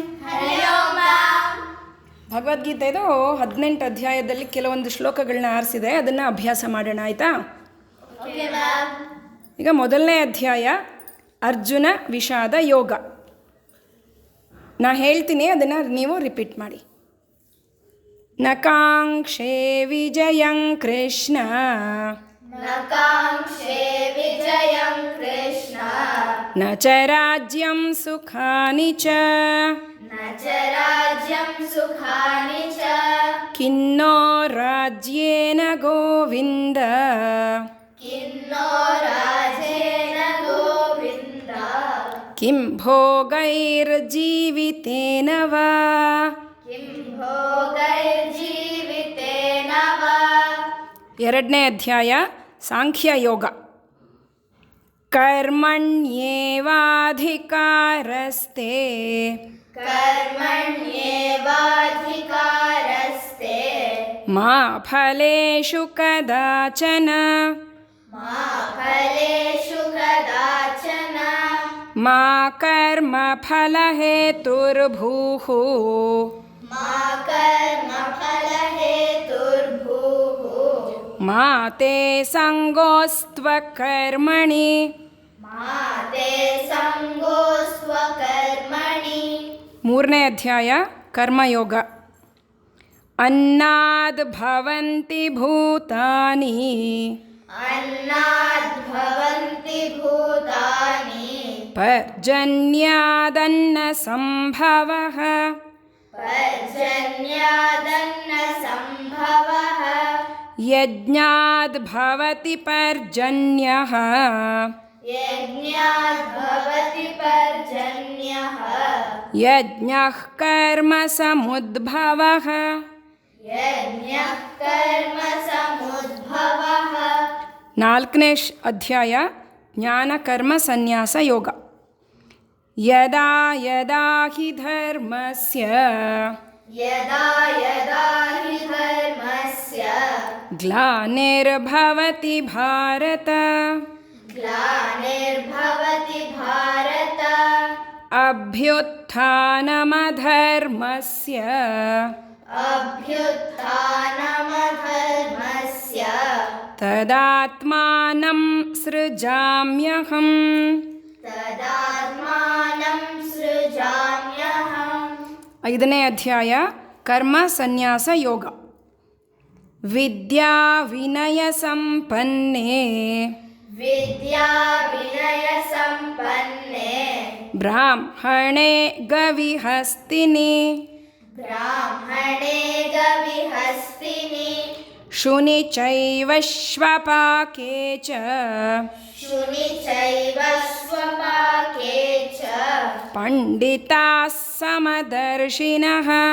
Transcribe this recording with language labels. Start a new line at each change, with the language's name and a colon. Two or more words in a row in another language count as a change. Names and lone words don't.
Kannada: ಭಗವದ್ಗೀತೆದು 18 ಅಧ್ಯಾಯದಲ್ಲಿ ಕೆಲವೊಂದು ಶ್ಲೋಕಗಳನ್ನ ಆರಿಸಿದೆ, ಅದನ್ನು ಅಭ್ಯಾಸ ಮಾಡೋಣ, ಆಯಿತಾ? ಈಗ ಮೊದಲನೇ ಅಧ್ಯಾಯ ಅರ್ಜುನ ವಿಷಾದ ಯೋಗ. ನಾ ಹೇಳ್ತೀನಿ, ಅದನ್ನು ನೀವು ರಿಪೀಟ್ ಮಾಡಿ.
Sanskrit: ನ ಕಾಂಕ್ಷೇ ವಿಜಯಂ ಕೃಷ್ಣ ನ ಚ ರಾಜ್ಯಂ ಸುಖಾನಿ ಚ ಕಿನ್ನೋ ರಾಜ್ಯೇನ ಗೋವಿಂದ ಕಿಂ ಭೋಗೈರ್ಜೀವಿತೇನ ವಾ.
Kannada: ಎರಡನೇ ಅಧ್ಯಾಯ ಸಾಂಖ್ಯ ಯೋಗ.
Sanskrit: ಕರ್ಮಣ್ಯೇವಾಧಿಕಾರಸ್ತೆ ಮಾ ಫಲೇಷು ಕದಾಚನ ಮಾ ಕರ್ಮ ಫಲಹೇತುರ್ಭೂಃ ಮಾ ತೇ ಸಂಗೋಸ್ತ್ವಕರ್ಮಣಿ.
Kannada: ಮೂರನೇ ಅಧ್ಯಾಯ ಕರ್ಮಯೋಗ.
Sanskrit: ಅನ್ನದ್ ಭವಂತಿ ಭೂತಾನಿ ಪರ್ಜನ್ಯಾದನ್ನ ಸಂಭವಃ ಯಜ್ಞಾದ್ ಭವತಿ ಪರ್ಜನ್ಯಃ ಯಜ್ಞಃ ಕರ್ಮ ಸಮುದ್ಭವಃ.
Kannada: ನಾಲ್ಕನೇ ಅಧ್ಯಾಯ ಜ್ಞಾನ ಕರ್ಮ ಸನ್ಯಾಸ ಯೋಗ.
Sanskrit: ಯದಾ ಯದಾ ಹಿ ಧರ್ಮಸ್ಯ ಗ್ಲಾನಿರ್ಭವತಿ ಭಾರತ ಅಭ್ಯುತ್ಥಾನಮಧರ್ಮಸ್ಯ ತದಾತ್ಮಾನಂ ಸೃಜಾಮ್ಯಹಂ.
Kannada: ಐದನೇ ಅಧ್ಯಾಯ ಕರ್ಮ ಸನ್ಯಾಸ ಯೋಗ.
Sanskrit: ವಿದ್ಯಾ ವಿನಯ ಸಂಪನ್ನೇ ಬ್ರಾಹ್ಮಣೇ ಗವಿಹಸ್ತಿನಿ ಶುನಿ ಚೈವ ಶ್ವಪಾಕೆ ಚ ಪಂಡಿತಾಃ ಸಮದರ್ಶಿನಃ.